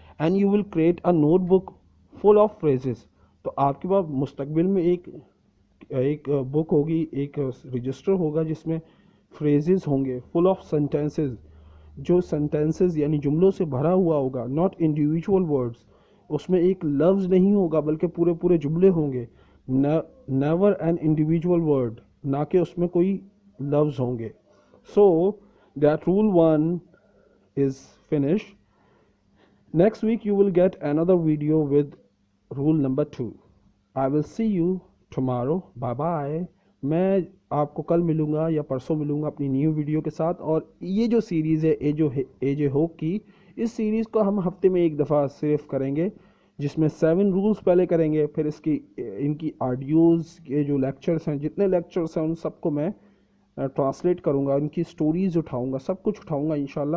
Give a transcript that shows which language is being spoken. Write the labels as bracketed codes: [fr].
[en] And you will create a notebook full of phrases. [ur] تو آپ کے پاس مستقبل میں ایک بک ہوگی, ایک رجسٹر ہوگا جس میں فریزز ہوں گے, [en] full of sentences, [ur] جو سینٹینسز یعنی جملوں سے بھرا ہوا ہوگا, [en] Not individual words. [ur] اس میں ایک لفظ نہیں ہوگا بلکہ پورے پورے جملے ہوں گے. [en] never an individual word, [ur] نہ کہ اس میں کوئی لفظ ہوں گے. [en] So that rule 1 is finished. Next week you will get another video with rule number 2. I will see you tomorrow. Bye bye. [ur] میں آپ کو کل ملوں گا یا پرسوں ملوں گا اپنی نیو ویڈیو کے ساتھ. اور یہ جو سیریز ہے اے جے ہوک کی, اس سیریز کو ہم ہفتے میں ایک دفعہ صرف کریں گے, جس میں 7 رولز پہلے کریں گے, پھر ان کی آڈیوز کے جو لیکچرز ہیں, جتنے لیکچرز ہیں ان سب کو میں ٹرانسلیٹ کروں گا, ان کی سٹوریز اٹھاؤں گا, سب کچھ اٹھاؤں گا انشاءاللہ.